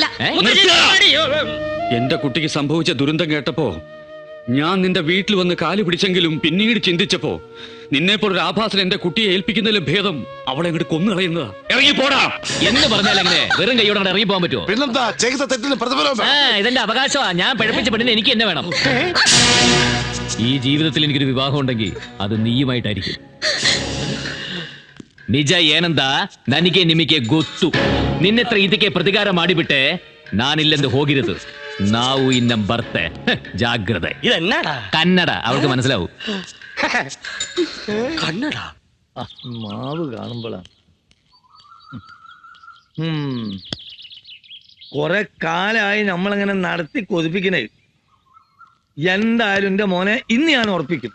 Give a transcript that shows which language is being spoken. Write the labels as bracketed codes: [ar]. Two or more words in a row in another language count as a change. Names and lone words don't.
[ml] എന്റെ കുട്ടിക്ക് സംഭവിച്ച ദുരന്തം കേട്ടപ്പോ ഞാൻ നിന്റെ വീട്ടിൽ വന്ന് കാല് പിടിച്ചെങ്കിലും പിന്നീട് ചിന്തിച്ചപ്പോ നിന്നെപ്പോൾ ഒരു ആഭാസൻ എന്റെ കുട്ടിയെ ഏൽപ്പിക്കുന്നതിലും ഭേദം അവളെ അങ്ങോട്ട് കൊന്നു കളയുന്നതാ. ഇറങ്ങി പോടാ എന്ന് പറഞ്ഞാൽ എങ്ങനെ വെറും കൈയോടെ ഇറങ്ങി പോകാൻ പറ്റുമോ? പിന്നെന്താ, ചെയ്ത തെറ്റിന് പ്രതിഫലം. ഇതെന്റെ അവകാശമാ. ഞാൻ പിഴപ്പിച്ച പെണ്ണിന് എനിക്ക് എന്നെ വേണം. ഈ ജീവിതത്തിൽ എനിക്കൊരു വിവാഹം ഉണ്ടെങ്കിൽ അത് നീയുമായിട്ടായിരിക്കും. [kn] ನಿಜ ಏನಂದ ನನಗೆ ನಿಮಗೆ ಗೊತ್ತು. ನಿನ್ನೆತ್ರ ಇದಕ್ಕೆ ಪ್ರತಿಕಾರ ಮಾಡಿಬಿಟ್ಟೆ ನಾನಿല്ലെಂದು ಹೋಗಿರೋದು. ನಾವು ಇನ್ನ ಬರ್ತೆ. [ml] ജാഗ്രത. ഇതെന്നാടാ? കന്നഡ. അവൾക്ക് മനസ്സിലാവും. കന്നഡ. മാവ് കാണുമ്പോഴാണ് കൊറേ കാലായി നമ്മളങ്ങനെ നടത്തി കൊതിപ്പിക്കണേ. എന്തായാലും എന്റെ മോനെ ഇന്ന് ഞാൻ ഉറപ്പിക്കും.